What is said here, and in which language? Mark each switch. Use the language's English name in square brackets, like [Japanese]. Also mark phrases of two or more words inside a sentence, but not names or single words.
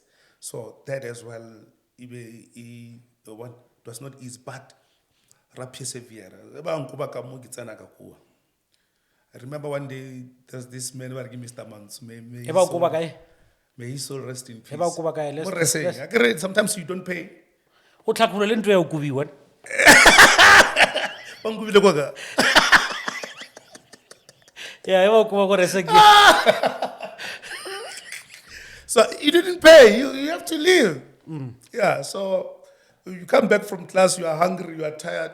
[English] So that as well, it was not easy, but persevere. I remember one day there's this man who gave Mr. Mans. May his soul rest in peace. Sometimes you don't pay. [Southern Sotho] O tlhatlhore le ntho ya ho kubiwa. [English] Yeah, so you didn't pay. You have to leave. Yeah. So you come back from class. You are hungry. You are tired.